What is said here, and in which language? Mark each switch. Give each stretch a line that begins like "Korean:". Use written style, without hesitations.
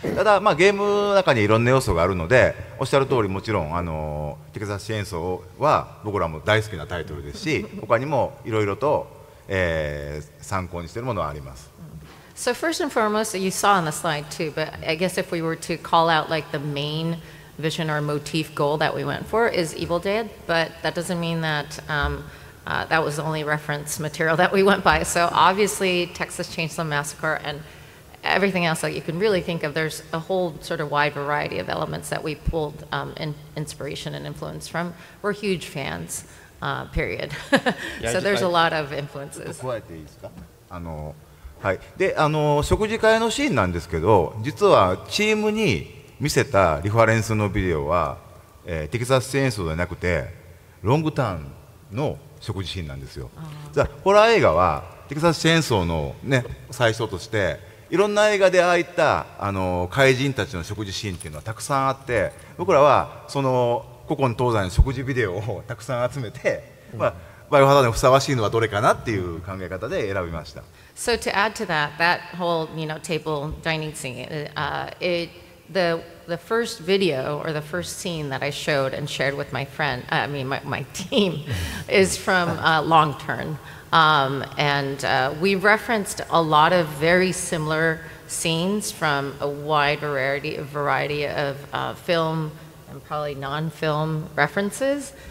Japanese: ただ、ゲームの中にいろんな要素があるのでおっしゃる通りもちろんテキサスチェーンソーは僕らも大好きなタイトルですし他にもいろいろと、参考にしているものはあります。
English: So first and foremost, you saw on the slide too, but I guess if we were to call out like the main vision or motif goal that we went for is Evil Dead, but that doesn't mean that that was the only reference material that we went by. So obviously Texas Chainsaw Massacre and everything else that you can really think of, there's a whole sort of wide variety of elements that we pulled inspiration and influence from. We're huge fans, period. So there's a lot of influences.
Japanese: はい、で食事会のシーンなんですけど実はチームに見せたリファレンスのビデオは、テキサスチェーンソーではなくてロングターンの食事シーンなんですよ。じゃあホラー映画はテキサスチェーンソーの、最初としていろんな映画でああいった怪人たちの食事シーンっていうのはたくさんあって僕らはその古今東西の食事ビデオをたくさん集めて、バイオハザードにふさわしいのはどれかなっていう考え方で選びました。
English: So to add to that, that whole table dining scene, the first video or the first scene that I showed and shared with my friend, my team, is from Long Turn, and we referenced a lot of very similar scenes from a wide variety of film and probably non-film references.